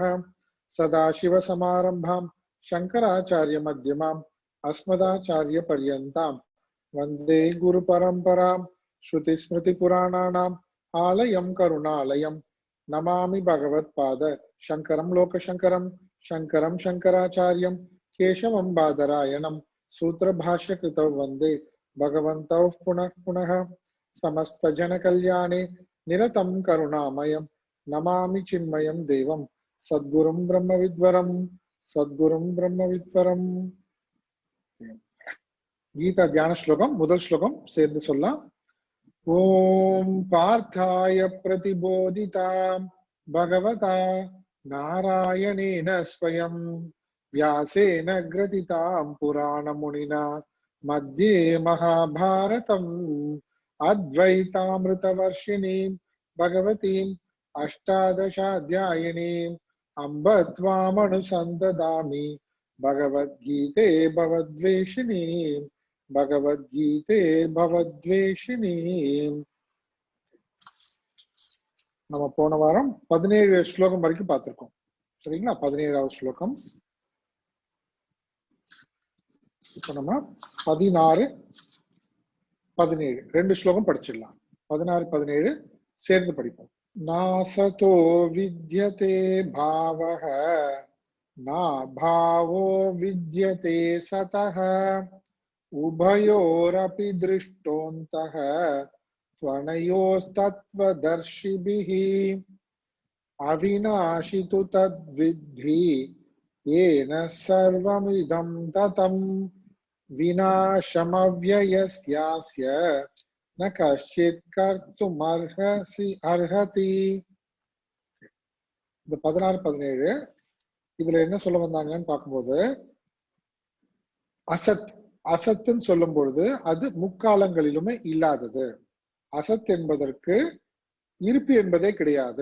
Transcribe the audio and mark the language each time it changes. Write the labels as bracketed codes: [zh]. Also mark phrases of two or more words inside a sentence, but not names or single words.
[sa] सदाशिव समारंभां शंकराचार्य मध्यमाम् अस्मदाचार्य पर्यन्तां वंदे गुरु परंपरां श्रुति स्मृति पुराणानाम् आलयं करुणालयं नमामि भगवत्पाद शंकरं लोकशंकरं शंकरं शंकराचार्यं केशवं बादरायणं सूत्र भाष्य कृतौ वंदे भगवन्तौ पुनः पुनः। समस्त जन कल्याणे निरतं करुणामयं नमामि चिन्मयं देवं सद्गुरुं ब्रह्मविद्वरं सद्गुरुं ब्रह्मविद्वरं। गीता ध्यान श्लोकम [ta] முதல் श्लोकम சேர்ந்து சொல்லலாம்। [sa] ओम पार्थाय प्रतिबोधिता भगवता नारायणेन स्वयं व्यासेन ग्रथितां पुराणमुनिना मध्ये महाभारतम् अद्वैतामृतवर्षिणीं भगवतीम् अष्टादशाध्यायिनीम् अम्ब त्वामनुसन्दधामि भगवद्गीते भवद्वेषिणीम् भगवद्गीते भवद्वेषिणीम्। [ta] நம்ம போன வாரம் 17 ஸ்லோகம் வரைக்கும் பார்த்திருக்கோம், சரிங்களா? 17வது ஸ்லோகம். இப்போ நம்ம 16 17 ரெண்டு ஸ்லோகம் படிச்சிடலாம். 16 17 சேர்ந்து படிப்போம். [sa] नासतो विद्यते भावः ना भावो विद्यते सतः उभयोरपि दृष्टोऽन्तः त्वनयोस्तत्त्वदर्शिभिः अविनाशि तु तद्विद्धि येन सर्वमिदं ततं विनाशमव्ययस्यास्य न कश्चित् कर्तुमर्हति। [ta] இந்த 16 17 இதுல என்ன சொல்ல வந்தாங்கன்னு பார்க்கும்போது, அசத் அசத்துன்னு சொல்லும் பொழுது அது முக்காலங்களிலுமே இல்லாதது. அசத் என்பதற்கு இருப்பு என்பதே கிடையாது.